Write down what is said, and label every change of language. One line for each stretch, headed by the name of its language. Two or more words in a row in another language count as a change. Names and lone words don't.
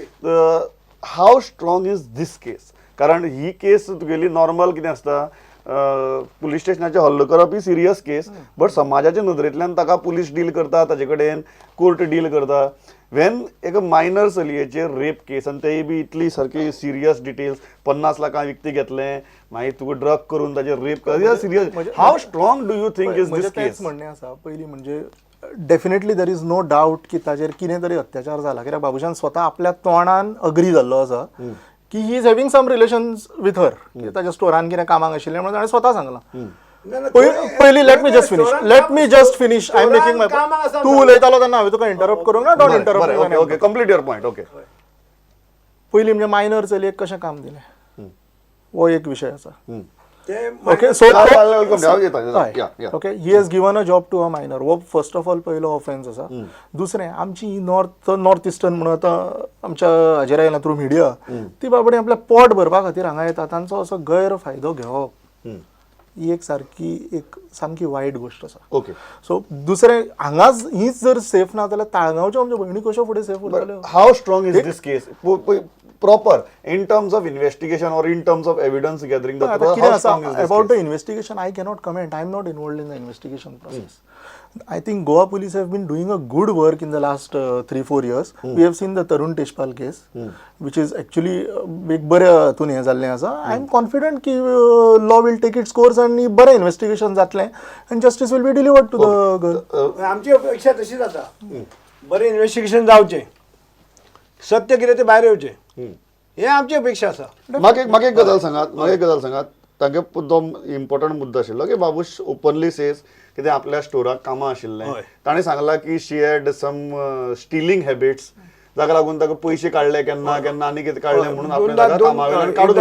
Konkani: दिसता
English: how strong is this case
Konkani: कारण ही केस तुगेली नॉर्मल कितें आसता पुलीस स्टेशनाचेर हल्लो करप ही
English: serious case but
Konkani: समाजाच्या नदरेंतल्यान ताका पुलीस डील करता ताजे कडेन
English: court deal
Konkani: करता वेन एक मायनर चलयेचेर
English: rape case
Konkani: आनी तेय बी इतली सारकी
English: serious details
Konkani: 50 लाखां विकती घेतलें मागीर तुका ड्रग करून ताजेर रेप कर
English: serious how strong do you think is
Konkani: म्हणजे दीस तेच केस. म्हणणें आसा पयलीं म्हणजे
English: definitely there is no doubt
Konkani: की ताजेर कितें तरी अत्याचार जाला कित्याक बाबुशान स्वता आपल्या तोंडान अग्री जाल्लो आसा की
English: he is having some relations with her
Konkani: ताच्या स्टोरान कितें कामाक आशिल्लें म्हणून ताणें स्वता सांगलां. पयलीं
English: let me just finish I am making my
Konkani: तूं उलयतालो तेन्ना हांवें तुका इंटरप्ट करूंक ना
English: don't interrupt. okay complete your point okay.
Konkani: पयलीं म्हणजे मायनर चलयेक कशें काम दिलें हो एक विशय आसा. ओके सो Yeah.
English: okay he has given a job to a minor हो first of all पयलो ऑफेन्स आसा.
Konkani: दुसरें आमची ही नॉर्थ इस्टर्न म्हणून आतां आमच्या हाजेर आयला
English: through media
Konkani: ती बाबडी आपल्या पोट भरपा खातीर हांगा येता तांचो असो गैरफायदो घेवप ही एक सामकी वायट गोश्ट आसा. ओके सो दुसरें हांगाच हीच जर सेफ ना जाल्यार ताळगांवच्यो आमच्यो भयणी कश्यो फुडें सेफ उरतल्यो.
English: how strong is this case proper in terms of investigation or in terms of evidence gathering
Konkani: आता कितें आसा
English: about the investigation I cannot comment I am not involved in the investigation process. I think Goa police have been doing a good work in the last 3-4 years. We have seen the Tarun Teshpal case, which is actually
Konkani: एक बऱ्या हातून हें जाल्लें आसा.
English: I am confident की law will take its course
Konkani: आणि बरें इन्व्हेस्टिगेशन जातलें
English: and justice will be delivered to the girl.
Konkani: आमची अपेक्षा तशीच आसा बरें इन्व्हेस्टिगेशन जावचें सत्य कितें तें भायर येवचें हे आमची अपेक्षा आसा. म्हाका एक गजाल सांगात तागे जो इम्पॉर्टंट मुद्दो आशिल्लो की बाबूश
English: openly says
Konkani: कितें आपल्या स्टोराक कामां आशिल्लें ताणें सांगलां की
English: she had some stealing habits
Konkani: जाका लागून ताका पयशे काडले केन्ना केन्ना आनी कितें काडलें म्हणून आपणें ताका कामावयल्यान काडून